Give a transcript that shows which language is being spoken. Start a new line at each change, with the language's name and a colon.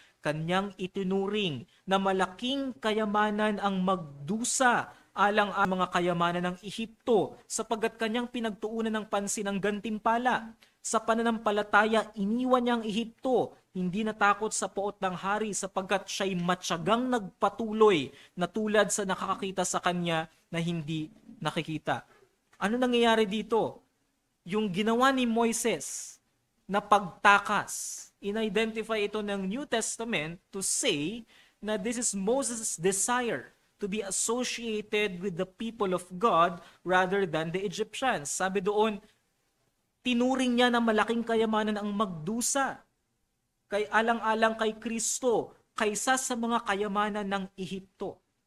Filipino: Kanyang itinuring na malaking kayamanan ang magdusa alang ang mga kayamanan ng Ehipto, sapagkat kanyang pinagtuunan ng pansin ang gantimpala. Sa pananampalataya, iniwan niya ang Ehipto, hindi natakot sa poot ng hari, sapagkat siya'y matyagang nagpatuloy na tulad sa nakakakita sa kanya na hindi nakikita. Ano nangyayari dito? Yung ginawa ni Moises na pagtakas,
English: in-identify ito ng New Testament to say na this is Moses' desire to be associated with the people of God rather than the Egyptians.
Filipino: Sabi doon, tinuring niya na malaking kayamanan ang magdusa kay alang-alang kay Kristo kaysa sa mga kayamanan ng Ehipto.